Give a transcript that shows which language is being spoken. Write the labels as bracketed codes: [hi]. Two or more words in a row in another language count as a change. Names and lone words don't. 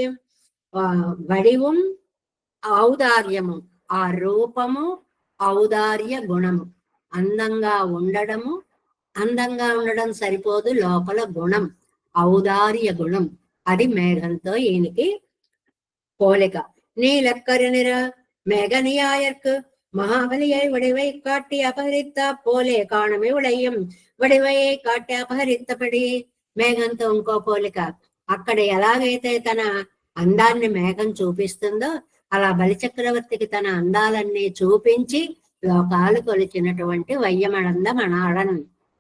[te] వడిவும் ఔదార్యము, ఆ రూపము, ఔదార్య గుణము. అందంగా ఉండడం సరిపోదు, లోపల గుణం, ఔదార్య గుణం. అది మేఘంతో ఈయనకి పోలిక. [ta] நீலக்கருநிற மேகனியாயற்கு மகாபலியை வடிவை காட்டி அபகரித்த போலே காணுமே உடையும் வடிவையே காட்டி அபகரித்தபடி. [te] మేఘంతో ఇంకో పోలిక. అక్కడ ఎలాగైతే తన అందాన్ని మేఘం చూపిస్తుందో అలా బలిచక్రవర్తికి తన అందాలన్నీ చూపించి లోకాలు కొలిచినటువంటి [ta] வையமளந்த மணாளன்.